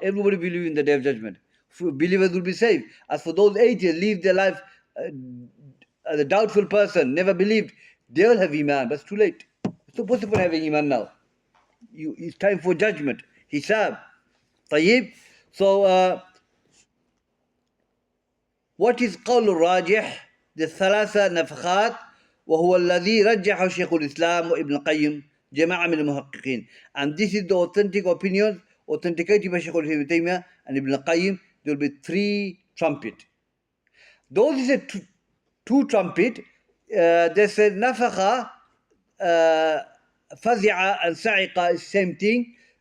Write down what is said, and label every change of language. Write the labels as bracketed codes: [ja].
[en] Everybody believe in the Day of Judgment. Believers will be saved. As for those atheists, live their life as a doubtful person, never believed, they will have Iman, but it's too late. It's not possible having Iman now. It's time for judgment. Hisab. Tayyib. So, what is [ar] قول الراجح? The ثلاثة نفخات وهو الذي رجحه شيخ الإسلام وابن القيم جماعة من المحققين. [en] And this is the authentic opinion, authenticated by Shaykhul Islam ibn Taymiyyah and Ibn al-Qayyim. There will be 3 trumpet. Those is a two trumpet. They said nafakha, fazi'a and sa'iqa is same thing.